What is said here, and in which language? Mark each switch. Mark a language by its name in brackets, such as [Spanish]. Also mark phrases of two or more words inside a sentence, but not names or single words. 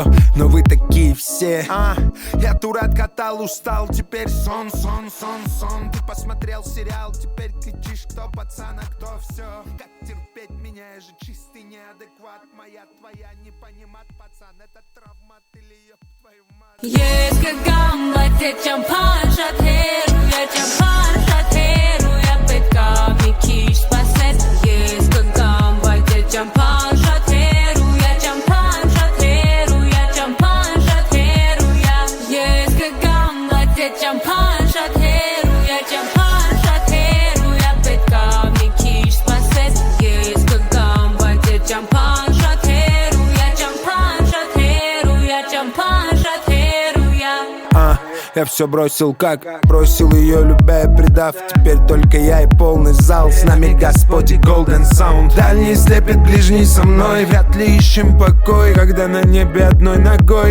[Russian] Но вы такие все. Я тур откатал, устал. Теперь сон. Ты посмотрел сериал, теперь кричишь, кто пацан, а кто все. Как терпеть меня, я же чистый неадекват. Моя, твоя, не понимать, пацан. Это травмат или ёб твою мать. [Armenian] Ես կգամ, բայց այդ ճամփան շատ հեռու է, պետք է մի քիչ սպասես։ Ես կգամ, բայց այդ ճամփան շատ հեռու է, Ես կգամ, բայց այդ ճամփան շատ հեռու է, պետք է մի քիչ սպասես։ Ես կգամ, բայց այդ ճամփան շատ հեռու է, [Russian] Я все бросил, как бросил ее, любя и предав. Теперь только я и полный зал. С нами Господь и Golden Sound. Дальний слепит, ближний со мной. Вряд ли ищем покой, когда на небе одной ногой.